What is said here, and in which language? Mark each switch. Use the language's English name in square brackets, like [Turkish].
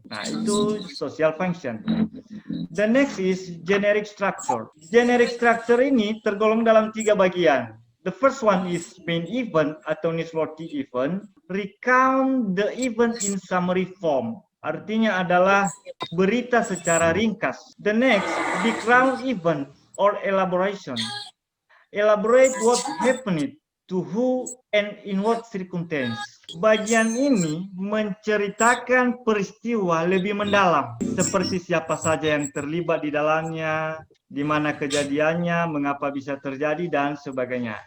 [Indonesian] Nah, itu social function. [English] The next is generic structure. [Indonesian] Generic structure ini tergolong dalam 3 bagian. [English] The first one is main event atau newsworthy event. Recount the event in summary form. [Indonesian] Artinya adalah berita secara ringkas. [English] The next, background event or elaboration. Elaborate what happened to who and in what circumstance. [Indonesian] Bagian ini menceritakan peristiwa lebih mendalam, seperti siapa saja yang terlibat di dalamnya, di mana kejadiannya, mengapa bisa terjadi, dan sebagainya.